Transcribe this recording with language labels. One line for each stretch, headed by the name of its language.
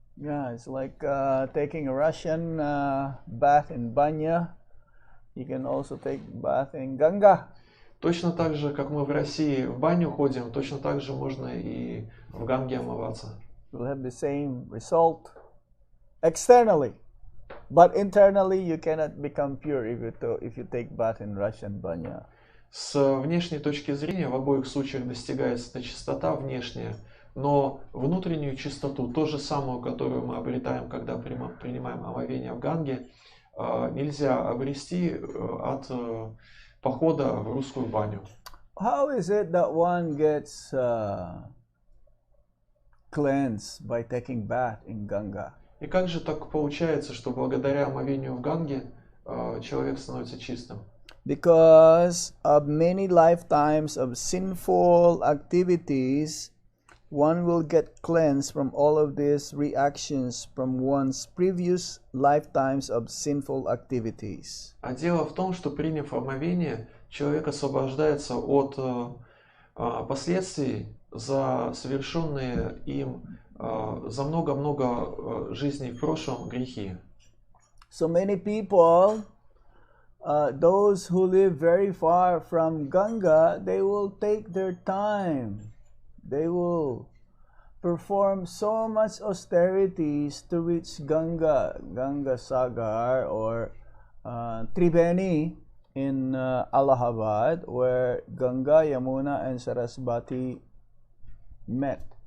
English: Yeah, it's like taking a Russian bath in Banya. You can also take bath in Ganga.
Russian: Точно так же, как мы в России в баню ходим, точно так же можно и в Ганге омываться.
English: You'll have the same result externally, but internally you cannot become pure if you take bath in Russian Banya.
Russian: С внешней точки зрения в обоих случаях достигается эта чистота внешняя, но внутреннюю чистоту, ту же самую, которую мы обретаем, когда принимаем омовение в Ганге, нельзя обрести от похода в русскую баню.
English: How is it that one gets cleansed by taking bath in Ganga?
Russian: И как же так получается, что благодаря омовению в Ганге человек становится чистым?
English: Because of many lifetimes of sinful activities, one will get cleansed from all of these reactions from one's previous lifetimes of sinful activities.
Russian: А дело в том, что приняв омовение, человек освобождается от последствий за совершенные им за много-много жизней в прошлом грехи.
English: So many people, those who live very far from Ganga, they will take their time. They will perform so much austerities to reach Ganga Sagar or Triveni in Allahabad, where Ganga, Yamuna and Sarasvati met.